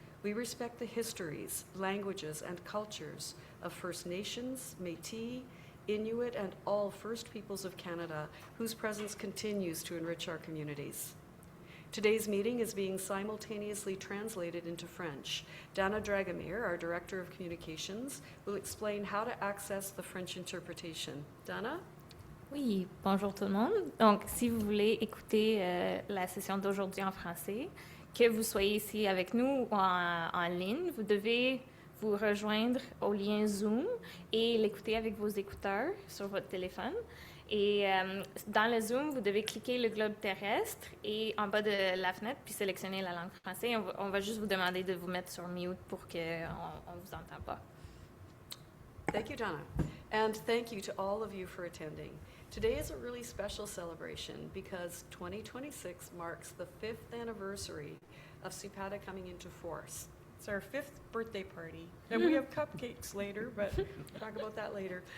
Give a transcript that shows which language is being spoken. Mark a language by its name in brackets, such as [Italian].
[English] We respect the histories, languages, and cultures of First Nations, Métis, Inuit, and all First Peoples of Canada, whose presence continues to enrich our communities. Today's meeting is being simultaneously translated into French. Dana Dragomir, our Director of Communications, will explain how to access the French interpretation. Dana? [French] Oui, bonjour tout le monde. Donc, si vous voulez écouter la session d'aujourd'hui en français, que vous soyez ici avec nous ou en ligne, vous devez vous rejoindre au lien Zoom et l'écouter avec vos écouteurs sur votre téléphone. Et dans le Zoom, vous devez cliquer le globe terrestre et en bas de la fenêtre, puis sélectionner la langue française. On va juste vous demander de vous mettre sur mute pour qu'on ne vous entende pas. [English] Thank you, Donna. And thank you to all of you for attending. Today is a really special celebration because 2026 marks the 5th anniversary of CPATA coming into force. It's our 5th birthday party, and we have cupcakes later, but we'll talk about that later.